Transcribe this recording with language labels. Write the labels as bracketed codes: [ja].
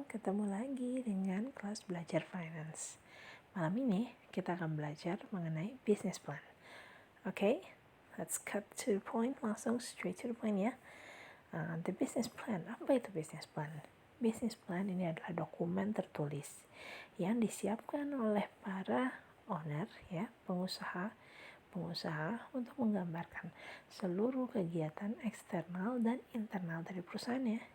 [id] Ketemu lagi dengan kelas belajar finance. Malam ini kita akan belajar mengenai business plan. [en] Oke, let's cut to the point, [id] langsung [en] straight to the point ya. [id] The business plan, apa itu business plan? Business plan ini adalah dokumen tertulis yang disiapkan oleh para owner, ya, pengusaha untuk menggambarkan seluruh kegiatan eksternal dan internal dari perusahaannya.